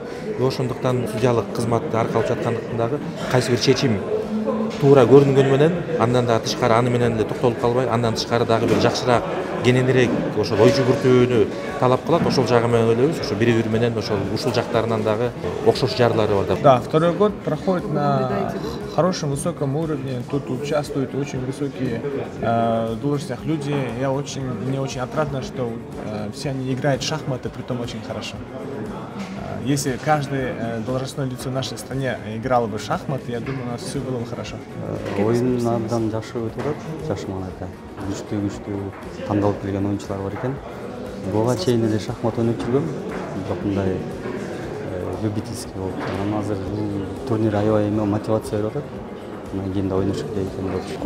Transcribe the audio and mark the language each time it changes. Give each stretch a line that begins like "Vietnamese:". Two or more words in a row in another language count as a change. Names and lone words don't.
Kyrgyz: Ошондуктан судьялык кызматты аркалап жаткандыктан дагы кайсы бир чечим туура көрүнгөнү менен, андан дагы тышкары аны менен эле токтолуп калбай, андан тышкары дагы бир жакшыраак, кененирээк ошол ой жүгүртүүнү талап кылат. Ошол жагы менен ойлойбуз, ошо бири-бири менен ошол ушул жактарынан дагы окшош жарлары бар деп.
Russian: Да, второй год проходит на хорошем, высоком уровне. Тут участвуют очень высокие должностных люди. Мне очень отрадно, что все они играют в шахматы, притом очень хорошо. Если каждое должностное лицо в нашей стране играло бы в шахматы, я думаю, у нас все было бы хорошо.
Kyrgyz: Оюн абдан жакшы өтүп атат, жакшы маанайда. Күчтүү тандалып келген оюнчулар бар экен. Буга чейин эле шахмат ойноп жүргөм, бирок мындай любительский болуп. Анан азыр бул турнир аябай мотивация берип атат. Анан кийин да ойнош керек экен деп.